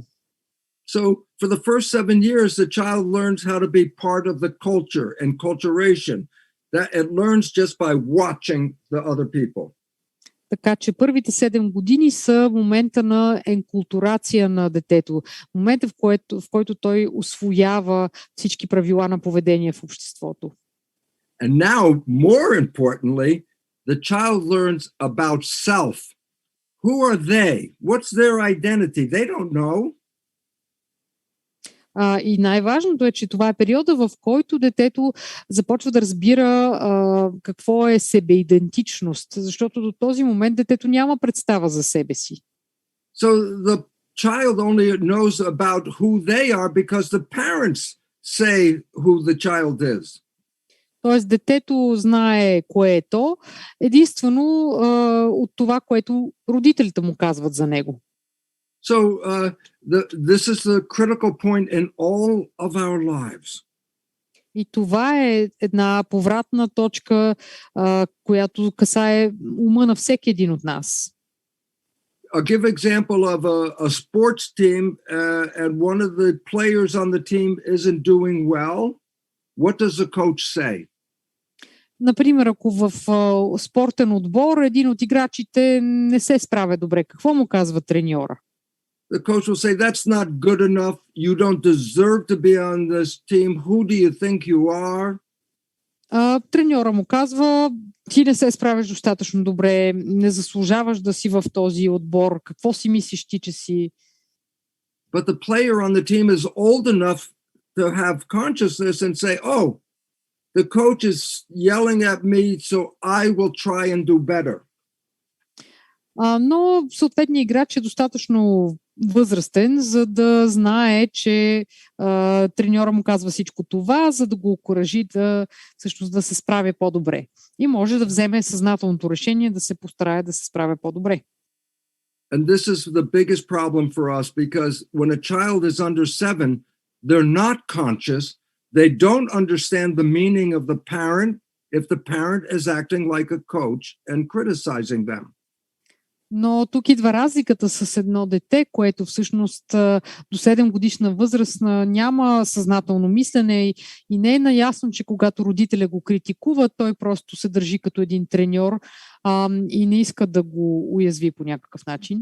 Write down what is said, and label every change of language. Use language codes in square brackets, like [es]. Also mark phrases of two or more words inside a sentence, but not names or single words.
[en] So for the first 7 years the child learns how to be part of the culture and culturation. That it learns just by watching the other people. [bg] Така че първите 7 години са момента на енкултурация на детето, момента в който той усвоява всички правила на поведение в обществото. [en] And now, more importantly, the child learns about self. Who are they? What's their identity? They don't know. [bg] И най-важното е, че това е периода, в който детето започва да разбира какво е себеидентичност, защото до този момент детето няма представа за себе си. [en] So the child only knows about who they are because the parents say who the child is. [bg] Тоест детето знае кое е то, единствено от това, което родителите му казват за него. [en] So this is the critical point in all of our lives. [bg] И това е една повратна точка, която касае ума на всеки един от нас. [en] I'll give example of a sports team and one of the players on the team isn't doing well. What does the coach say? [bg] Например, ако в спортен отбор един от играчите не се справя добре, какво му казва треньора? [en] The coach will say, that's not good enough. You don't deserve to be on this team. Who do you think you are? [bg] Треньора му казва, ти не се справяш достатъчно добре, не заслужаваш да си в този отбор. Какво си мислиш ти, че си? [en] But the player on the team is old enough to have consciousness and say, oh, the coach is yelling at me, so I will try and do better. [bg] Но съответният играч е достатъчно възрастен, за да знае, че треньора му казва всичко това, за да го окуражи всъщност да се справя по-добре. И може да вземе съзнателното решение да се постарае да се справя по-добре. [en] And this is the biggest problem for us because when a child is under 7, they're not conscious. They don't understand the meaning of the parent if the parent is acting like a coach and criticizing them. [bg] Но тук идва разликата с едно дете, което всъщност до 7 годишна възраст няма съзнателно мислене и не е наясно, че когато родителя го критикува, той просто се държи като един треньор и не иска да го уязви по някакъв начин.